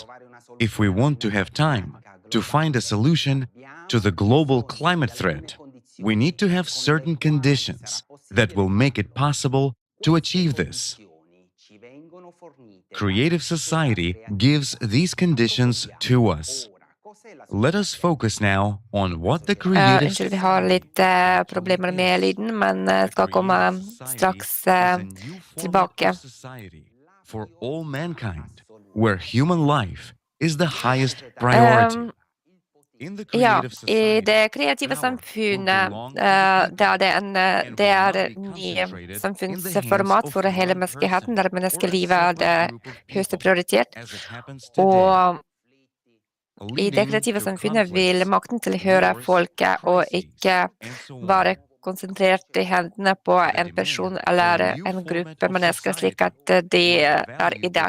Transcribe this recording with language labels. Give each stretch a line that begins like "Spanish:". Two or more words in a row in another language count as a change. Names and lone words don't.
English: If we want to have time to find a solution to the global climate threat, we need to have certain conditions that will make it possible to achieve this. Creative Society gives these conditions to us. Let us focus now on what the Creative
Norwegian: Unnskyld, vi har litt problemer med lyden, men skal komme straks tilbake.
English: For all mankind, where human life is the highest priority.
Norwegian: I det kreative samfunnet, det nye samfunnsformat for hele menneskeheten, der menneskelivet det høyeste prioritet, og i det kreative samfunnet vil makten tilhøre folket, og ikke bare konsentrert i hendene på en person eller en gruppe mennesker, slik at det i dag.